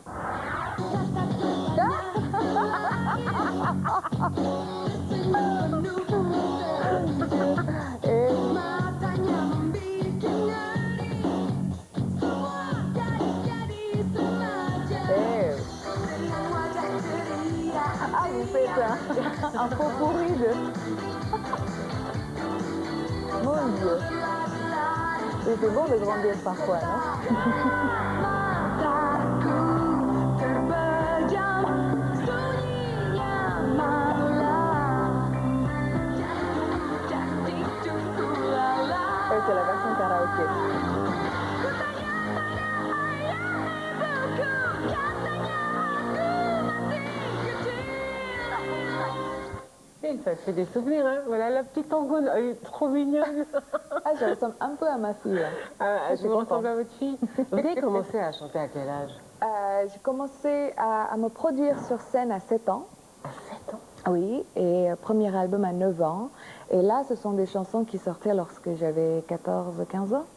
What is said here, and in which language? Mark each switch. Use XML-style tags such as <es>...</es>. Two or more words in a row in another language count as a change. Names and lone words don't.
<fr>Et ah, vous faites un pot pourri de... Mon Dieu. C'était bon de grandir parfois, non?</fr> <id>Mataku terpejam sunyinya malam. Cantik tunggu lala.</id> <fr>C'est la version karaoké.</fr> <id>Kutanya pada ayah ibuku, katanya aku masih kecil.</id> <fr>Et ça fait des souvenirs, hein. Voilà la petite Angoune, elle est trop mignonne. Ah, je ressemble un peu à ma fille, là. Ah, suis je vous contente. ressemble à votre fille. Vous avez commencé à chanter à quel âge? J'ai commencé à me produire sur scène à 7 ans. À 7 ans. Oui, et premier album à 9 ans. Et là, ce sont des chansons qui sortaient lorsque j'avais 14-15 ans.</fr>